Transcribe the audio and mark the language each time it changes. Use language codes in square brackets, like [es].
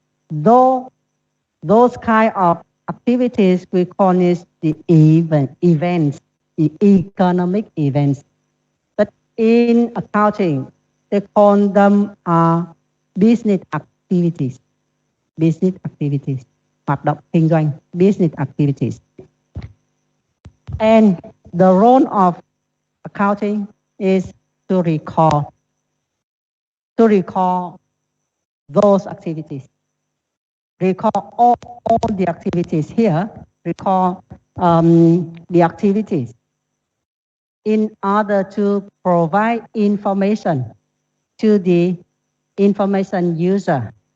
[en] Those kind of activities, we call it the events, the economic events. But in accounting, they call them business activities. Business activities. [vi] Hoạt động kinh doanh, [en] business activities. And the role of accounting is to record those activities. Record all the activities here, record the activities in order to provide information to the information user.